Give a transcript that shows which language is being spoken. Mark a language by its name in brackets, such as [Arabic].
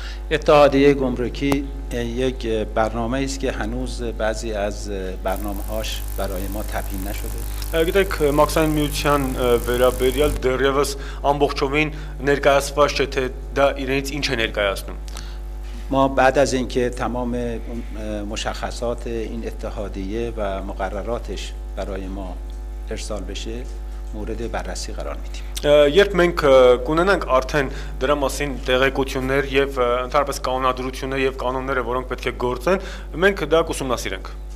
[Persian] اتحادیه گمرکی یک برنامه است که هنوز بعضی از برنامه‌هاش برای ما تبیین نشده. [Armenian] Գիտեք, մաքսային միության վերաբերյալ դեռևս ամբողջովին ներկայացված չէ, թե դա իրենից ինչ է ներկայացնում. [Persian] ما بعد از اینکه تمام مشخصات این اتحادیه و مقرراتش برای ما ارسال بشه مورد بررسی قرار میدیم. [Armenian] Երբ մենք կունենանք արդեն դրա մասին տեղեկություններ եւ ընդհանրապես կանոնադրություններ եւ կանոնները, որոնք պետք է գործեն, մենք դա կուսումնասիրենք.